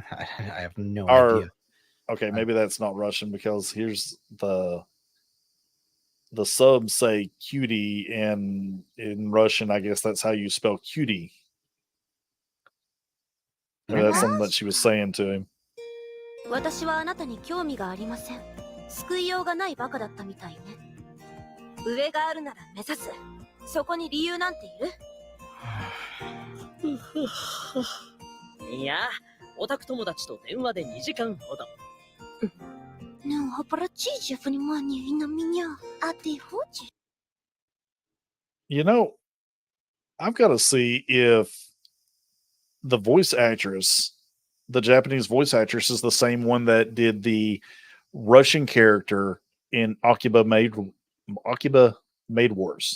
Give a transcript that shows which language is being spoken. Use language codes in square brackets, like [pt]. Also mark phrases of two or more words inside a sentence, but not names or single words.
[en] I have no Or idea. okay, maybe that's not Russian because here's the subs say cutie, and in Russian, I guess that's how you spell cutie. Maybe that's something that she was saying to him. [ja] 私はあなたに興味がありません。救いようがないバカだったみたいね。上があるなら目指す。そこに理由なんている？いや、オタク友達と電話で2時間ほど。 [ru] Ну, обратите внимание на меня, а ты хочешь? [en] You know, I've got to see if the voice actress, the Japanese voice actress, is the same one that did the Russian character in Akiba Maid Wars.